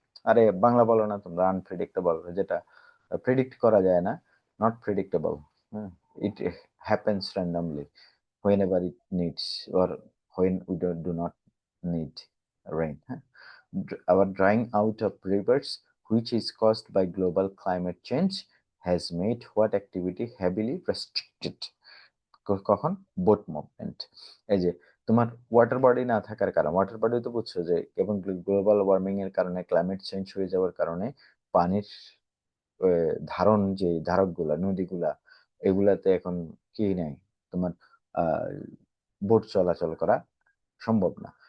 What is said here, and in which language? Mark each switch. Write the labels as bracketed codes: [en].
[bn] আরে বাংলা বলো না তোমরা, আনপ্রেডিক্টেবল যেটা প্রেডিক্ট করা যায় না, [en] Not predictable. হ্যাঁ, it happens randomly whenever it needs or when we do not need rain. Huh? Our drying out of rivers, which is caused by global climate change, has made what activity heavily restricted. [bn] কখন? Boat movement. এই যে তোমার water body না থাকার কারণ, water body তো বুঝছো যে এবং গ্লোবাল ওয়ার্মিং এর কারণে, ক্লাইমেট চেঞ্জ হয়ে যাওয়ার কারণে পানির ধারণ যে ধারকগুলা, নদীগুলা, এগুলাতে এখন কি নাই, তোমার বোট চলাচল করা সম্ভব না।